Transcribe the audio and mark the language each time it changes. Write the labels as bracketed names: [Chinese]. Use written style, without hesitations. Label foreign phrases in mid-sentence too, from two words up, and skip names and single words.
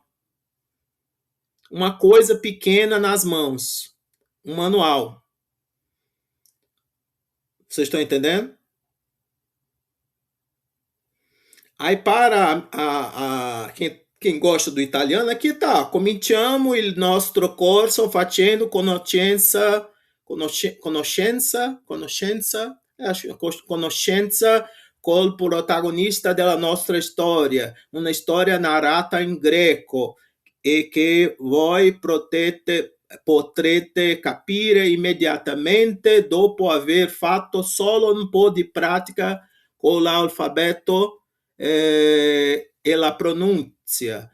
[Portuguese] Uma coisa pequena nas mãos. Um manual. Vocês estão entendendo? Aí para quem gosta do italiano, aqui tá. [Italian] Cominciamo il nostro corso facendo conoscenza col protagonista della nostra storia, una storia narrata in greco e che voi potrete capire immediatamente dopo aver fatto solo un po' di pratica con l'alfabeto e la pronuncia.